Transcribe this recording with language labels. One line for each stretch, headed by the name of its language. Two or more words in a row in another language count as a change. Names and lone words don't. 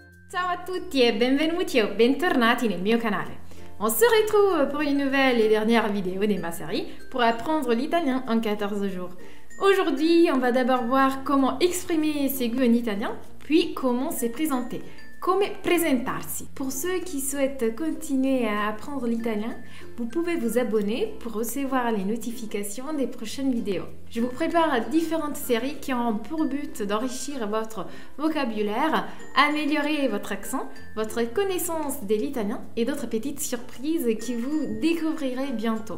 Italian: Ciao a tutti e benvenuti o bentornati nel mio canale.
French: On se retrouve pour une nouvelle et dernière vidéo de ma série pour apprendre l'italien en 14 jours. Aujourd'hui, on va d'abord voir comment exprimer ses goûts en italien, puis comment se présenter.
Italian: Come presentarsi.
French: Pour ceux qui souhaitent continuer à apprendre l'italien, vous pouvez vous abonner pour recevoir les notifications des prochaines vidéos. Je vous prépare différentes séries qui auront pour but d'enrichir votre vocabulaire, améliorer votre accent, votre connaissance de l'italien et d'autres petites surprises que vous découvrirez bientôt.